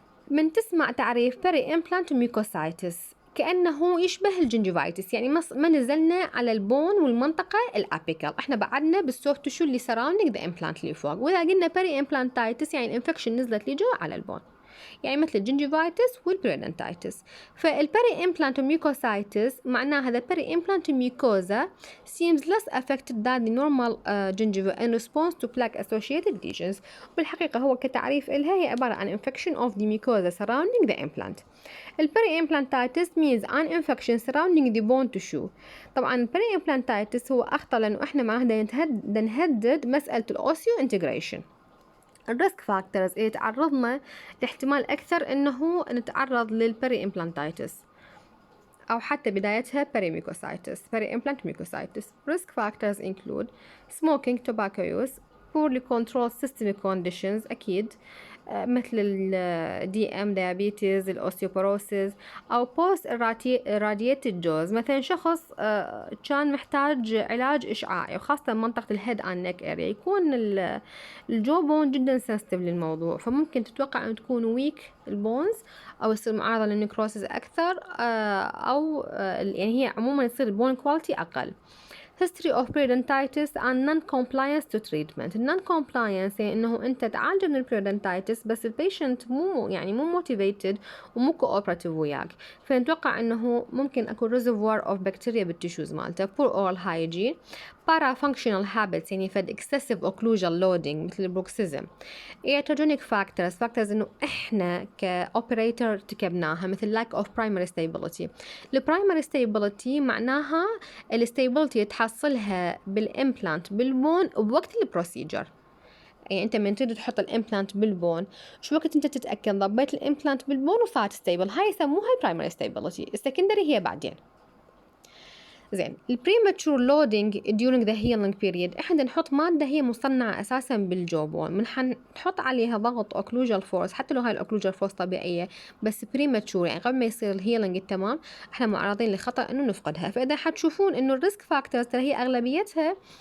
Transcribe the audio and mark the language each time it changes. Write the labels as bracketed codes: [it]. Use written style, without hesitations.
[ar] من تسمع تعريف Peri-Implantitis mucositis كأنه يشبه الجنجيفايتس، يعني ما نزلنا على البون والمنطقة الأبيكال، احنا بعدنا بالسوفت تشو اللي [en] surrounding the implant [ar] اللي فوق. وإذا قلنا Peri-Implantitis يعني الانفكشن نزلت لي جوا على البون، يعني مثل الجنجيفايتس والبيريدنتايتس. فالبري امبلانت ميوكوسايتس معناها [en] the peri-implant mucosa seems less affected than the normal gingiva in response to plaque associated lesions. [ar] بالحقيقة هو كتعريف إلها هي عبارة عن [en] infection of the mucosa surrounding the implant. Peri-implantitis means an infection surrounding the bone tissue. [ar] طبعا Peri-implantitis هو أخطر لأنه إحنا معاه نهدد مسألة الأوسيو انتجريشن. الريسك فاكتورز اللي تعرضنا لاحتمال أكثر إنه نتعرض للبري-implantitis أو حتى بدايتها Peri-implant mucositis. [en] Risk factors include smoking, tobacco use, poorly controlled systemic conditions [ar] أكيد مثل ال [en] DM diabetes، الأوستيوبوروسيس، أو post irradiated jaws. [ar] مثلا شخص كان محتاج علاج إشعاعي وخاصة منطقة الهيد [en] and neck area، [ar] يكون الجو بون جدا sensitive للموضوع، فممكن تتوقع أن تكون weak البونز أو يصير معرضة للنكروسيس أكثر أو يعني هي عموما يصير البون كواليتي أقل. [en] history of periodontitis and non-compliance to treatment. [ar] non-compliance يعني إنه أنت تعالج من periodontitis بس البيشنت مو motivated ومو cooperative وياك، فنتوقع إنه ممكن أكون [en] reservoir of bacteria [ar] بالتشوز مالته. [en] poor oral hygiene، parafunctional habits [ar] يعني فد [en] excessive occlusal loading [ar] مثل البروكسيزم. [en] iatrogenic factors [ar] إنه إحنا كoperator ارتكبناها مثل [en] lack of primary stability. [ar] primary stability معناها الستابيلتي تحصلها بالإمبلانت بالبون بوقت البروسيجر، يعني أنت من تريد تحط الإمبلانت بالبون شو وقت أنت تتأكد ضبيت الإمبلانت بالبون وصارت ستيبل، هاي يسموها primary stability. السكندري هي بعدين. زين، البريماتشور لودينج during the healing period، احنا نحط مادة هي مصنعة اساسا بالجوبون، من حنحط عليها ضغط اوكلوجال فورس حتى لو هاي الاوكلوجال فورس طبيعية بس بريماتشور يعني قبل ما يصير الهيلينج التمام احنا معرضين لخطر انه نفقدها. فاذا حتشوفون انه الريسك فاكتورز ترى هي اغلبيتها